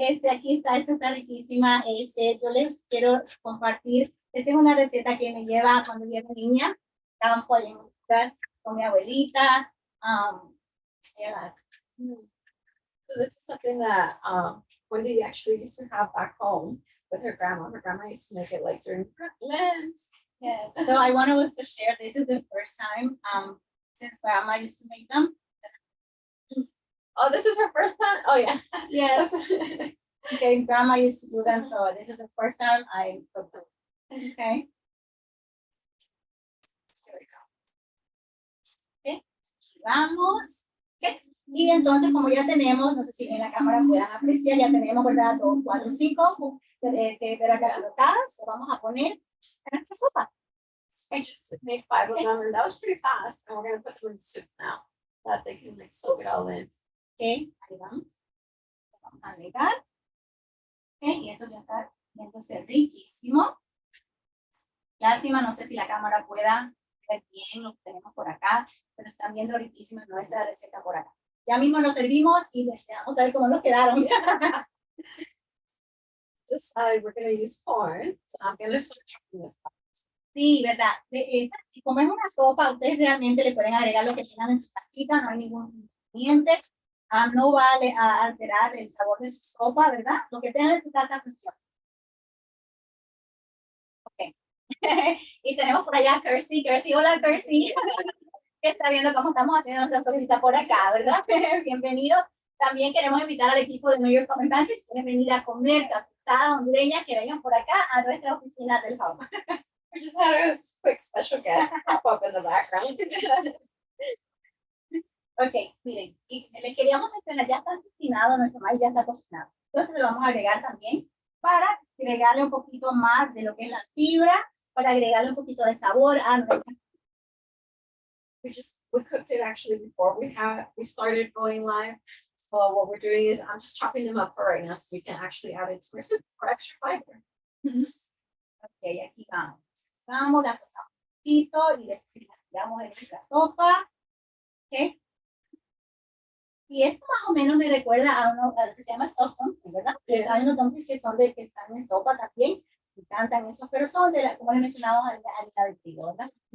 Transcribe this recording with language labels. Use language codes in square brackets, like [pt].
[es] Aquí está, esta está riquísima. Yo les quiero compartir. Esta es una receta que me lleva cuando yo era niña. Estaban por ahí con mi abuelita. [en] So this is something that Wendy actually used to have back home with her grandma. Her grandma used to make it like during Lent. Yes. So I want to also share. This is the first time since grandma used to make them. Oh, this is her first time? Oh, yeah. Yes. Okay, grandma used to do them, so this is the first time I cooked them. Okay. Here we go. Okay. [es] Vamos. [en] Okay. [es] Y entonces, como ya tenemos, no sé si en la cámara puedan apreciar, ya tenemos, ¿verdad? 2, 4, 5 de calotadas. Lo vamos a poner en nuestra sopa. [en] I just made 5 of them, and that was pretty fast. And we're going to put them in the soup now, so that they can like soak it all in. [es] Okay, ahí vamos. Vamos a agregar. Okay, y esto ya está viéndose riquísimo. Lástima, no sé si la cámara pueda ver bien lo que tenemos por acá, pero están viendo riquísima nuestra receta por acá. Ya mismo nos servimos y vamos a ver cómo nos quedaron. [en] This side, we're going to use corn, so I'm going to start chopping this up. [es] Sí, verdad. Como es una sopa, ustedes realmente le pueden agregar lo que tengan en su casita, no hay ningún inconveniente. No vale a alterar el sabor de su sopa, ¿verdad? Lo que tengan en su casa funciona. Ok. Y tenemos por allá a Kersey. Hola Kersey. Que está viendo cómo estamos haciendo nuestra sopita por acá, ¿verdad? Bienvenidos. También queremos invitar al equipo de New York Common Bank, si quieren venir a comer capitada hondureña, que vengan por acá a nuestra oficina del hub. [en] We just had a quick special guest pop up in the background. [es] Ok, miren, y les queríamos mencionar, ya está cocinado, nuestro maíz ya está cocinado. Entonces lo vamos a agregar también para agregarle un poquito más de lo que es la fibra, para agregarle un poquito de sabor a nuestra. [en] We cooked it actually before we started going live. So what we're doing is I'm just chopping them up for right now so we can actually add it to our soup for extra fiber. [es] Ok, aquí vamos. Vamos, la tostamos un poquito y le tiramos en nuestra sopa. Ok. Y esto más o menos me recuerda a lo que se llama soft dumpling, ¿verdad? Yeah. Hay unos dumplings que son que están en sopa también. Me encantan esos, pero son como les mencionamos, harina de trigo, ¿verdad?